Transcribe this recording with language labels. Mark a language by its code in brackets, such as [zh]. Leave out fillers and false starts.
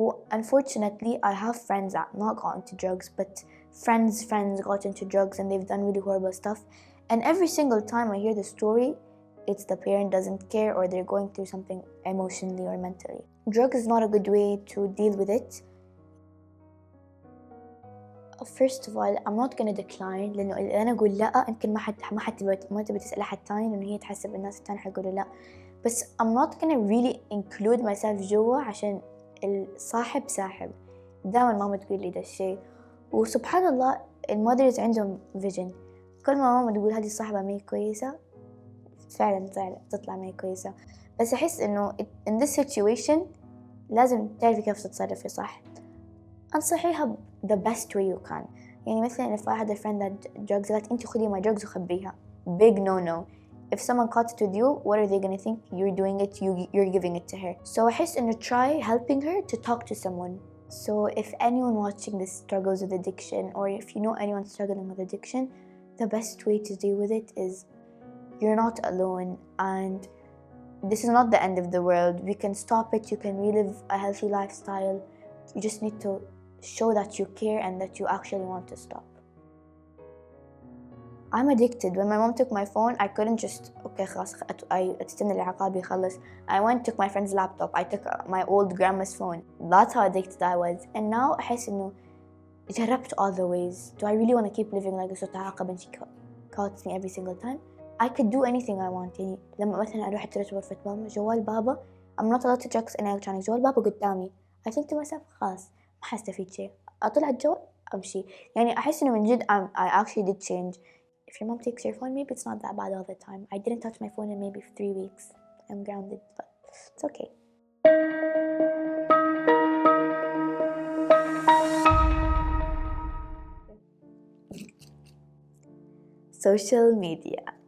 [en] Unfortunately, I have friends that not got into drugs but friends got into drugs and they've done really horrible stuff. And every single time I hear the story, it's the parent doesn't care or they're going through something emotionally or mentally. Drugs is not a good way to deal with it. First of all, I'm not gonna decline [ar] لأنه أنا أقول لا يمكن ما تبي تسأل أحد تاني لأنه هي تحسب الناس التانية حيقولوا لا. بس [en] I'm not gonna really include myself [ar] جوا عشان الصاحب ساحب. دائما ماما تقول لي ده الشيء. وسبحان الله المودرز عندهم [en] vision. [ar] كل ما ماما تقول هذه الصاحبة ما هي كويسة فعلا تطلع ما هي كويسة. بس أحس إنه [en] in this situation [ar] لازم تعرفي كيف تتصرفي صح. أنصحيها [en] the best way you can. [ar] يعني مثلا [en] if I had a friend that drugs [ar] قالت أنت خذي [en] my drugs [ar] وخبيها. [en] Big no. If someone caught it with you, what are they gonna think? You're doing it, you're giving it to her. So [ar] أحس إنه [en] try helping her to talk to someone. So if anyone watching this struggles with addiction or if you know anyone struggling with addiction, the best way to deal with it is you're not alone and this is not the end of the world. We can stop it, you can relive a healthy lifestyle. You just need to show that you care and that you actually want to stop. I'm addicted. When my mom took my phone, I couldn't just [ar] خلاص استنى العقاب يخلص. [en] I went took my friend's laptop. I took my old grandma's phone. That's how addicted I was. And now [ar] أحس إنه [en] جربت all the ways. Do I really want to keep living like this [ar] وتعاقب [en] and she calls me every single time? I could do anything I want. [ar] يعني لما مثلا أروح أترجم غرفة ماما جوال بابا [en] I'm not allowed to check any electronics. [ar] جوال بابا قدامي. [en] I think to myself [ar] خلاص ما حستفيد شيء. أطلع الجوال أمشي. يعني أحس إنه من جد [en] I actually did change. If your mom takes your phone, maybe it's not that bad all the time. I didn't touch my phone in maybe 3 weeks. I'm grounded, but it's okay. Social media.